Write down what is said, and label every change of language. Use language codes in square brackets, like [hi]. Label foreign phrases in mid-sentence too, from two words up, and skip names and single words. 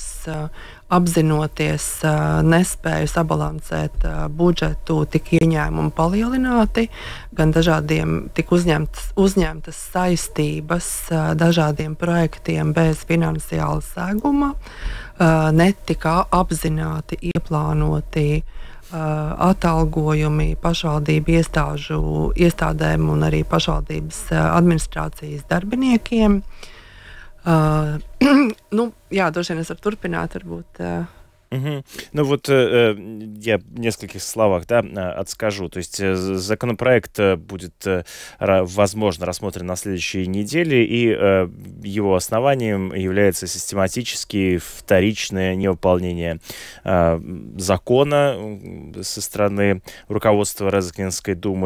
[lv] apzinoties nespēju sabalansēt budžetu, tik ieņēmumi palielināti, gan dažādiem tik uzņemtas saistības dažādiem projektiem bez finansiāla seguma, netika apzināti ieplānoti atalgojumi pašvaldību iestādēm un arī pašvaldības administrācijas darbiniekiem. Droši vien es varu turpināt, varbūt. [ru] Я в нескольких словах отскажу. То есть законопроект будет, возможно, рассмотрен на следующей неделе, и его основанием является систематически вторичное невыполнение закона со стороны руководства Разокненской думы.